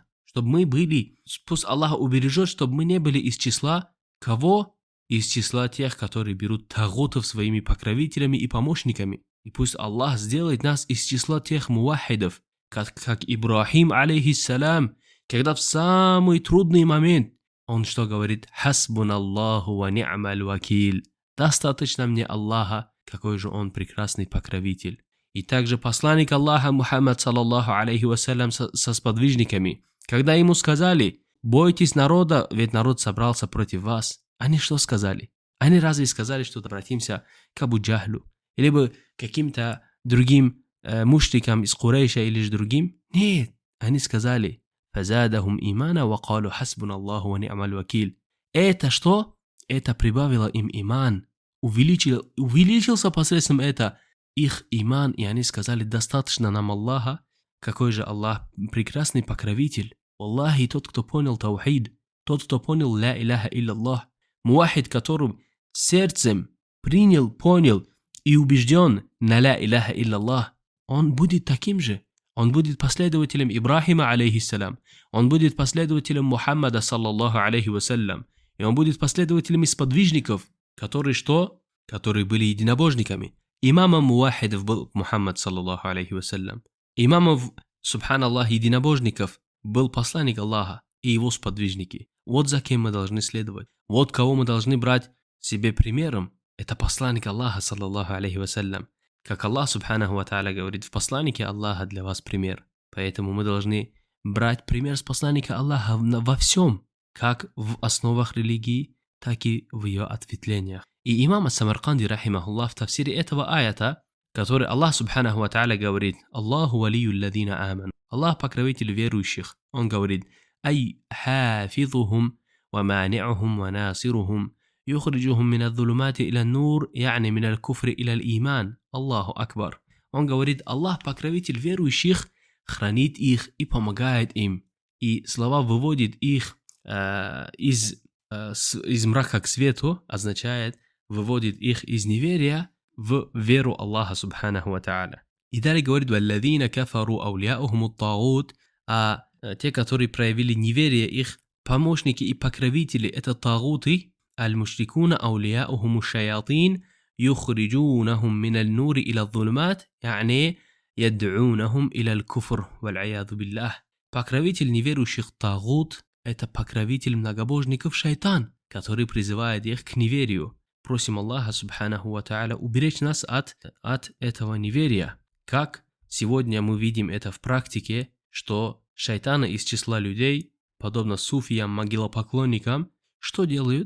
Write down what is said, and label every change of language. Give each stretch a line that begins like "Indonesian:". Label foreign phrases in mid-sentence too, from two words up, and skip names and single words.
Russian: Чтобы мы были, пусть Аллах убережет, чтобы мы не были из числа кого? Из числа тех, которые берут тагутов своими покровителями и помощниками. И пусть Аллах сделает нас из числа тех мувахидов, как Ибрахим, алейхиссалям, когда в самый трудный момент он что говорит?
Arabic: حسبنا الله ونعم الوكيل.
Russian: Достаточно мне Аллаха, какой же он прекрасный покровитель. И также посланник Аллаха Мухаммад
Arabic: صلى الله عليه وسلم
Russian: со сподвижниками, когда ему сказали: бойтесь народа, ведь народ собрался против вас. Они что сказали? Они разве сказали, что обратимся к Абу Джахлю? Или бы каким-то другим мушрикам из Курейша или же другим? Нет. Они сказали:
Arabic: «فزادهم إيمانا وقالوا حسبنا الله ونعم الوكيل».
Russian: Это что? Это прибавило им иман. Увеличился посредством это их иман, и они сказали: достаточно нам Аллаха. Какой же Аллах прекрасный покровитель. Аллахи, тот, кто понял таухид, тот, кто понял
Arabic: لا إله إلا الله,
Russian: муахид, которым сердцем принял, понял и убежден на
Arabic: لا إله إلا الله,
Russian: он будет таким же. Он будет последователем Ибрахима, алейхиссалям. Он будет последователем Мухаммада,
Arabic: صلى الله عليه وسلم.
Russian: И он будет последователем из сподвижников, которые что? Которые были единобожниками. Имамом муахидов был Мухаммад,
Arabic: صلى الله عليه وسلم.
Russian: Имамом, субханаллах, единобожников был посланник Аллаха и его сподвижники. Вот за кем мы должны следовать. Вот кого мы должны брать себе примером. Это посланник Аллаха,
Arabic: صلى الله عليه وسلم.
Russian: Как Аллах
Arabic: سبحانه وتعالى
Russian: говорит: в посланнике Аллаха для вас пример. Поэтому мы должны брать пример с посланника Аллаха во всем, как в основах религии, так и в ее ответвлениях. И имам ас-Самарканди, рахимахуллах, в тафсире этого аята, который Аллах
Arabic: سبحانه وتعالى
Russian: говорит:
Arabic: الله ولي الذين آمنوا.
Russian: Аллах покровитель верующих. Он говорит:
Arabic: أي حافظهم ومانعهم وناصرهم يخرجهم من الظلمات إلى النور يعني من الكفر إلى الإيمان. الله أكبر.
Russian: Он говорит: Аллах покровитель верующих, хранит их и помогает им. И слова выводит их из мрака к свету, означает выводит их из неверия в веру Аллаха
Arabic: سبحانه وتعالى.
Russian: И далее говорит:
Arabic: والذين كفروا أولياؤهم الطاغوت.
Russian: А те, которые проявили неверие, их помощники и покровители, это тагуты.
Arabic: المشركون أولياؤهم الشياطين يخرجونهم من النور إلى الظلمات, يعني يدعونهم إلى الكفر والعياذ بالله.
Russian: Покровитель неверующих тагут – это покровитель многобожников шайтан, который призывает их к неверию. Просим Аллаха
Arabic: سبحانه وتعالى
Russian: уберечь нас от этого неверия. Как сегодня мы видим это в практике, что шайтаны из числа людей, подобно суфиям, могилопоклонникам, что делают?